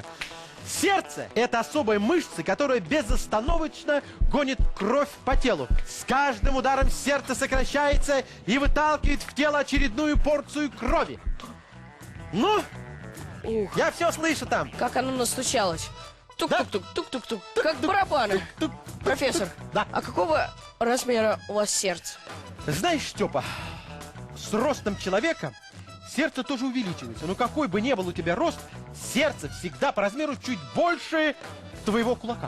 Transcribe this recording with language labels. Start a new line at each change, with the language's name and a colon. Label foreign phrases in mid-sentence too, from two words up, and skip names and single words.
Russian: Сердце – это особая мышца, которая безостановочно гонит кровь по телу. С каждым ударом сердце сокращается и выталкивает в тело очередную порцию крови. Ну, Ух, я все слышу там. как оно настучалось. Тук-тук-тук, тук-тук-тук, как барабаны. Профессор, Да. а какого размера у вас сердце? Знаешь, Степа, с ростом человека сердце тоже увеличивается. Но какой бы ни был у тебя рост, сердце всегда по размеру чуть больше твоего кулака.